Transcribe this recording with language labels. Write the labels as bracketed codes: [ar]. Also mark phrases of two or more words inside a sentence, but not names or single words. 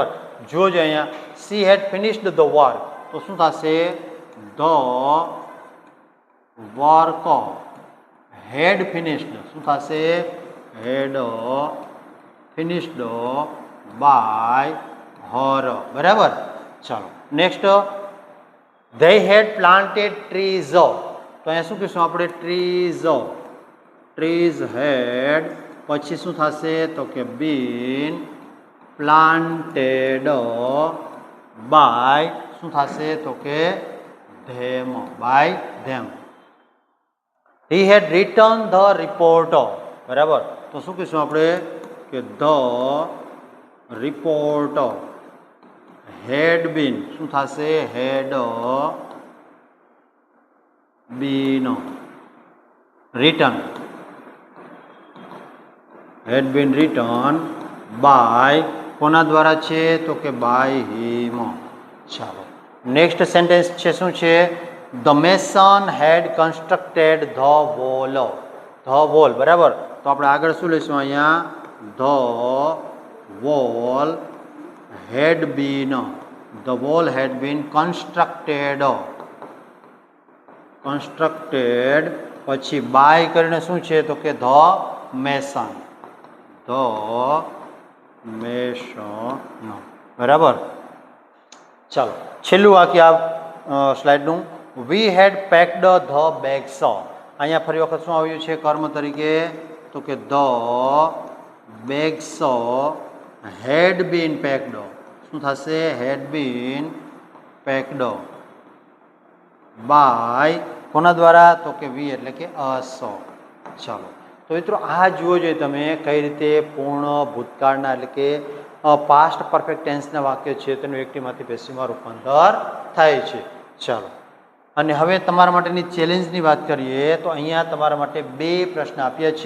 [gu] જોજો અહીંયા [en] she had finished the work, [gu] તો શું થશે? [en] the work had finished. [gu] શું થશે? [en] had finished by her. બરાબર. [gu] ચાલો નેક્સ્ટ, [en] they had planted trees. [gu] તો અહીંયા શું કહીશું આપણે? [en] trees had [gu] પછી શું થશે? તો કે [en] been planted by [gu] શું થશે? તો કે [en] them, by them. he had written the report. [gu] બરાબર. તો શું કહીશું આપણે? કે [en] the report had been [gu] શું થશે? [en] had been written. had been written by [gu] કોના દ્વારા છે? તો કે [en] by him. [gu] ચાલો [en] next sentence [gu] છે, શું છે? [en] the mason had constructed the wall. the wall. [gu] બરાબર. તો આપણે આગળ શું લઈશું અહીંયા? [en] the wall had been constructed [gu] પછી બાય કરીને શું છે? તો કે [en] the mason. [gu] બરાબર. ચાલો છેલ્લું વાક્ય આ સ્લાઇડનું, [en] we had packed the bags. [gu] અહીંયા ફરી વખત શું આવ્યું છે કર્મ તરીકે? તો કે [en] the bags had been packed. [gu] શું થશે? [en] had been packed by [gu] કોના દ્વારા? તો કે we એટલે કે us. ચાલો તો મિત્રો આ જુઓ જોઈએ તમે કઈ રીતે પૂર્ણ ભૂતકાળના એટલે કે [en] past perfect [gu] ટેન્સના વાક્ય છે તેનું એક્ટિવમાંથી પેસિવમાં રૂપાંતર થાય છે. ચાલો અને હવે તમારા માટેની ચેલેન્જની વાત કરીએ તો અહીંયા તમારા માટે 2 પ્રશ્ન આપ્યા છે.